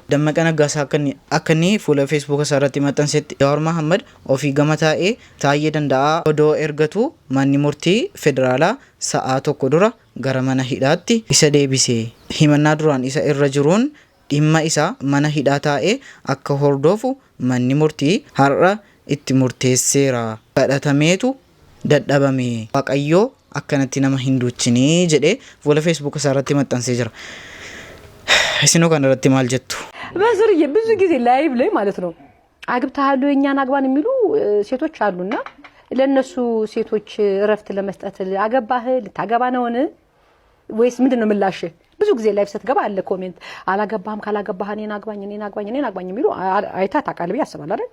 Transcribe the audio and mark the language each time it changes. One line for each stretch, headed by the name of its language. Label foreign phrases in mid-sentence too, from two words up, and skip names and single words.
Oromo: Dammaqaa Naggaasaa akka inni fuula Facebook isaa irratti maxxansetti Jawaar Mohaammed ofii gama taa'ee Taayyee Danda'aa odoo ergatu manni murtii federaalaa sa'aa tokko dura gara mana hidhaatti isa deebisee himannaa duraan isa irra jiruun dhimma isaa mana hidhaa taa'ee akka hordofu manni murtii har'a itti murteesseera. Kadhatameetu dadhabame Waaqayyoo akkanatti nama hin duuchinii jedhee fuula Facebook isaa irratti maxxansee jira. Isinoo kan irratti maal jettu?
Amharic: በዙሪያ ብዙ ጊዜ ላይቭ ላይ ማለት ነው አግብተሃል የኛን አግባን የሚሉ ሴቶች አሉና ለነሱ ሴቶች እረፍት ለመስጠት አገባህ ልታገባ ነውን ወይስ ምንድነው ምላሽ? ብዙ ጊዜ ላይቭ ስትገባ አለ ኮሜንት አላገባህም ካላገባህ እኔን አግባኝ የሚሉ አይታ ታውቃለህ ብዬ አስባለሁ አይደል?